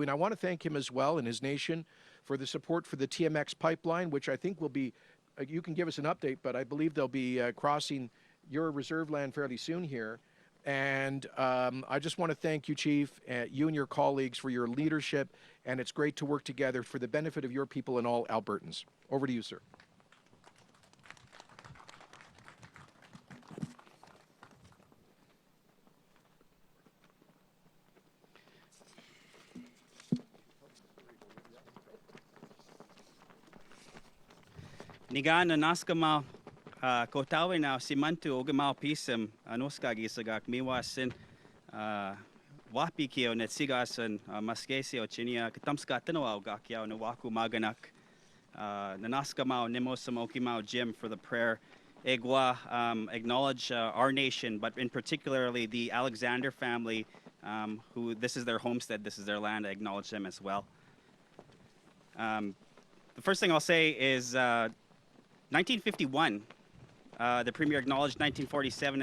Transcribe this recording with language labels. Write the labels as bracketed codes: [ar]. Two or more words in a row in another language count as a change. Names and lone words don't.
[en] I want to thank him as well and his nation for the support for the TMX pipeline, which I think will be, you can give us an update, but I believe they'll be crossing your reserve land fairly soon here. And I just want to thank you, Chief, you and your colleagues for your leadership, and it's great to work together for the benefit of your people and all Albertans. Over to you, sir. [cr] Nigan na naskama kotawin na simantu ogamao pisem anoska gisagak miwasin wapi kio net sigasan maskesi o chinia katamska tanoa gakiao na waku maganak nanaskama nimosamokimao Jim [en] for the prayer. Egwa acknowledge our nation, but in particularly the Alexander family, who this is their homestead, this is their land. I acknowledge them as well. The first thing I'll say is 1951, the Premier acknowledged 1947.